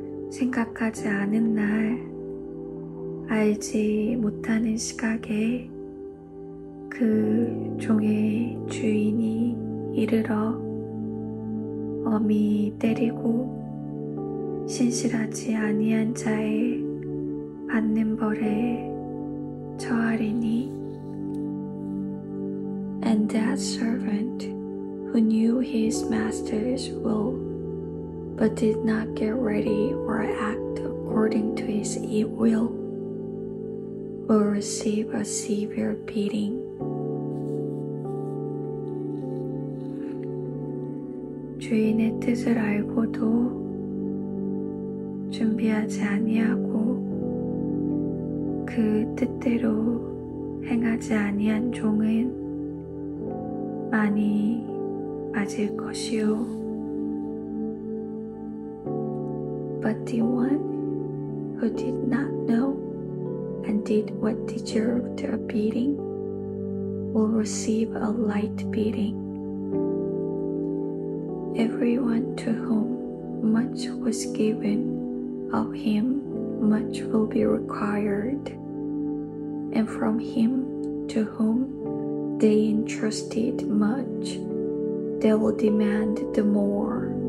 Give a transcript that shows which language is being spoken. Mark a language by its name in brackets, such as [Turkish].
[Korean] 생각하지 않은 날, 알지 못하는 시각에 그 종의 주인이 이르러 엄히 때리고 신실하지 아니한 자의 받는 벌에 처하리니. [English] And that servant who knew his master's will but did not get ready or act according to his will will receive a severe beating. [Korean] 주인의 뜻을 알고도 준비하지 아니하고 그 뜻대로 행하지 아니한 종은 많이 맞을 것이요. [English] But the one who did not know and did what deserved a beating will receive a light beating. Everyone to whom much was given, of him much will be required, and from him to whom they entrusted much, they will demand the more.